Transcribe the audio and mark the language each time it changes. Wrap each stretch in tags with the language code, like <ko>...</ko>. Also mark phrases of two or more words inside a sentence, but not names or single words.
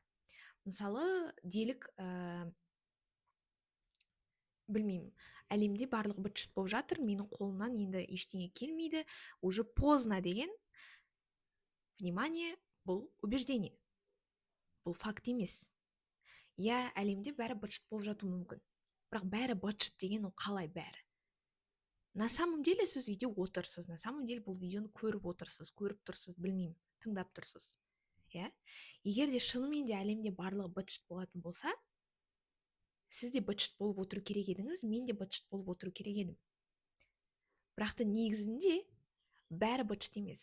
<kk>Мысалы, делік, білмеймін, әлемде барлық быт-шыт болып жатыр, менің қолымнан енді ештеңе келмейді,</kk> <ru>уже поздно</ru> <kk>деген, внимание, бұл убеждение, бұл факт емес. Әлемде бәрі быт-шыт болып жатуы мүмкін, бірақ бәрі быт-шыт деген ол қалай бәрі?</kk> <ru>На самом деле</ru> <kk>сіз үйде отырсыз,</kk> <ru>на самом деле</ru> <kk>бұл видеоны көріп тұрсыз, білмеймін, тыңдап тұрсыз. Егер де шынымен де әлемде барлығы быт-шыт болатын болса, сіз де быт-шыт болып отыру керек едіңіз, мен де быт-шыт болып отыру керек едім. Бірақ негізінде бәрі быт-шыт емес.</kk>